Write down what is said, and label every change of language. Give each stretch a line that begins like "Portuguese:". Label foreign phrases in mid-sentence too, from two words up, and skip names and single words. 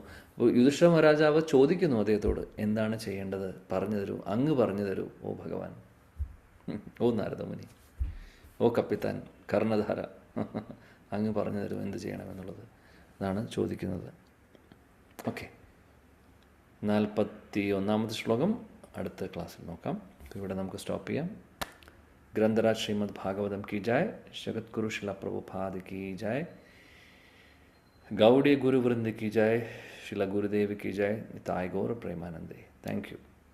Malayalam: അപ്പോൾ യുധിഷ്ഠിര മഹാരാജാവ് ചോദിക്കുന്നു അദ്ദേഹത്തോട്, എന്താണ് ചെയ്യേണ്ടത്, പറഞ്ഞു തരൂ, അങ്ങ് പറഞ്ഞു തരൂ ഓ ഭഗവാൻ, ഓ നാരദമുനി, ഓ കപ്പിത്താൻ കർണധാര, അങ്ങ് പറഞ്ഞു തരൂ എന്ത് ചെയ്യണമെന്നുള്ളത് എന്നാണ് ചോദിക്കുന്നത്. ഓക്കെ, 41ാമത്തെ ശ്ലോകം അടുത്ത ക്ലാസ്സിൽ നോക്കാം. ഇവിടെ നമുക്ക് സ്റ്റോപ്പ് ചെയ്യാം. ഗ്രന്ഥരാജ് ശ്രീമദ് ഭാഗവതം കി ജായ്, ജഗദ്ഗുരു ശില പ്രഭുപാദ്
Hindi: की जय, गौड़ीय गुरु वृंद की जय, शिला गुरुदेव की जय, निताय गौर प्रेमानंदे.
English: Thank you.